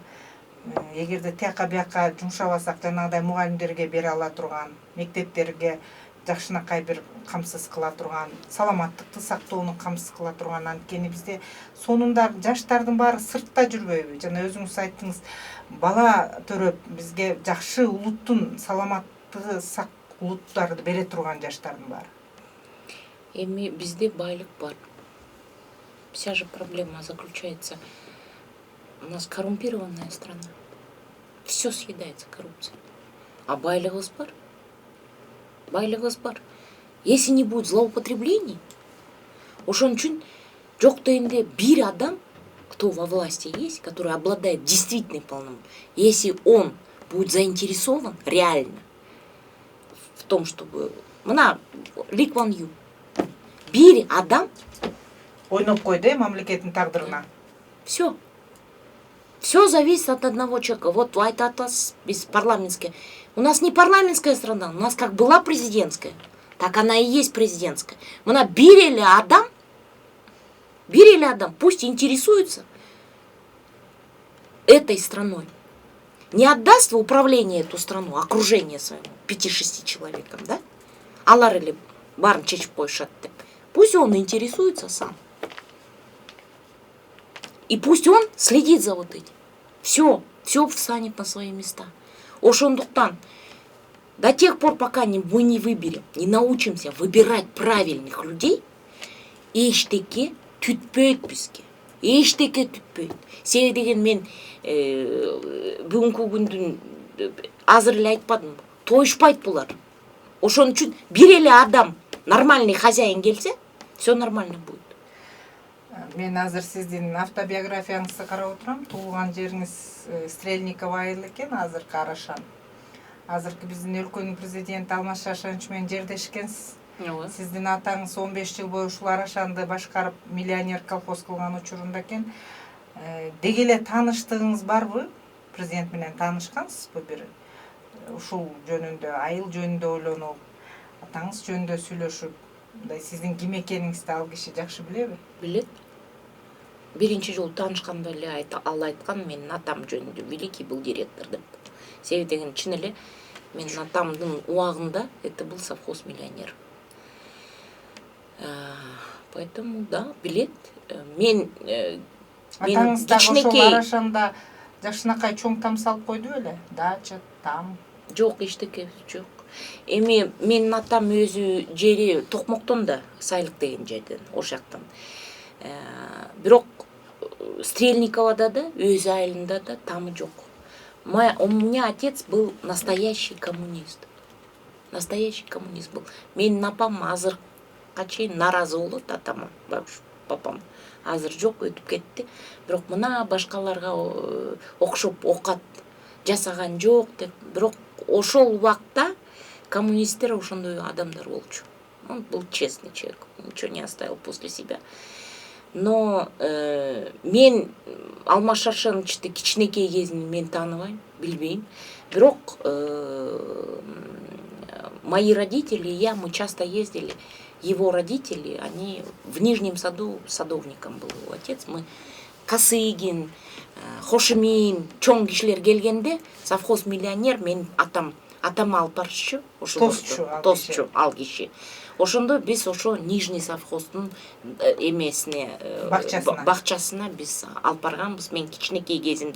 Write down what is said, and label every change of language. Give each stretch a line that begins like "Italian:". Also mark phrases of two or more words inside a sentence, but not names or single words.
Kyrgyz: Эгерде тияка бияка жумшабасак, жанагыдай мугалимдерге бере ала турган, мектептерге жакшынакай бир камсыз кыла турган, саламаттыкты сактоону камсыз кыла турган. Анткени бизде сонунда жаштардын баары сыртта жүрбөйбү? Жана өзүңүз айттыңыз, бала төрөп бизге жакшы улуттун саламаттыгы сак улуттарды бере турган жаштардын баары. Эми бизде байлык бар.
Russian: Вся же проблема заключается, у нас коррумпированная страна. Все съедается коррупцией.
Kyrgyz: А байлыгыбыз бар. Байлыгыбыз бар.
Russian: Если не будет злоупотреблений,
Kyrgyz: ошон үчүн жок дегенде бир адам,
Russian: кто во власти есть, который обладает действительным полномочиями, если он будет заинтересован реально в том, чтобы...
Kyrgyz: Мына Ли Куан Ю. Бир адам Ойноп койду мамлекеттин тагдырына.
Russian: Все. Все зависит от одного человека.
Kyrgyz: Вот айтып атасыз, биз парламентская.
Russian: У нас не парламентская страна, у нас как была президентская, так она и есть президентская.
Kyrgyz: Мына бир эле адам,
Russian: пусть интересуется этой страной. Не отдаст в управление эту страну, окружение своему, 5-6 человекам, да?
Kyrgyz: Алар эле баарын чечип коюшат деп.
Russian: Пусть он интересуется сам. И пусть он следит за вот этим. Все встанет на свои места. Ошондуктан, до тех пор, пока мы не выберем, не научимся выбирать правильных людей,
Kyrgyz: эчтеке түтпөйт бизге. эчтеке түтпөйт. Себеби деген мен бүгүнкү күндүн азыр эле айтпадым, тоюшпайт булар. Ошон үчүн бир эле адам
Russian: нормальный хозяин
Kyrgyz: келсе,
Russian: все нормально будет.
Kyrgyz: Мен азыр сиздин автобиографияңызды карап отурам. Туулган жериңиз Стрельниково айыл экен, азыр Карашан. Азыркы биздин өлкөнүн президенти Алмаз Шаршенович менен жердешкенсиз. Сиздин атаңыз 15 жыл бою ушул Арашанды башкарып, миллионер колхоз кылган учурунда экен. Деги эле тааныштыгыңыз барбы? Президент менен таанышкансызбы бир? Ушул жөнүндө, айыл жөнүндө ойлонуп, атаңыз жөнүндө сүйлөшүп, мындай сиздин ким экениңизди ал киши жакшы билеби? Билет. Биринчи жолу таанышканда эле ал айткан, менин атам жөнүндө
Russian: великий был директор
Kyrgyz: деп. Себеби деген чын эле менин атамдын убагында
Russian: это был совхоз миллионер. Поэтому да,
Kyrgyz: билет. Мен Атаңыз дагы ошол кичинекей Арашанда жакшынакай чоң там салып койду беле? Дача, там. жок, эчтеке жок. Эми менин атам өзү жери Токмоктон да, Сайлык деген жерден, ошол жактан. Бирок Стрельниковода да, өз айылында да тамы жок.
Russian: У меня отец был настоящий коммунист. Настоящий коммунист был.
Kyrgyz: Менин апам азыркка чейин наразы болот атама, папам. Азыр жок, өтүп кетти. Бирок мына башкаларга окшоп окат жасаган жок деп. Бирок ошол убакта коммунисттер ошондой адамдар болчу.
Russian: Он был честный человек, ничего не оставил после себя.
Kyrgyz: Но мен Алмаз Шаршеновичти кичинекей кезинен мен тааныбайм, билбейм.
Russian: Бирок мои родители, мы часто ездили. Его родители, они в Нижнем Саду садовником был его отец.
Kyrgyz: Мы Касыгин, Хошимин, чоң кишилер келгенде,
Russian: совхоз миллионер,
Kyrgyz: мен атам алып барчу, тосчу ал киши. Ошондо биз ошо Нижний совхоздун эмесине, бакчасына биз алып барганбыз мен кичинекей кезимде.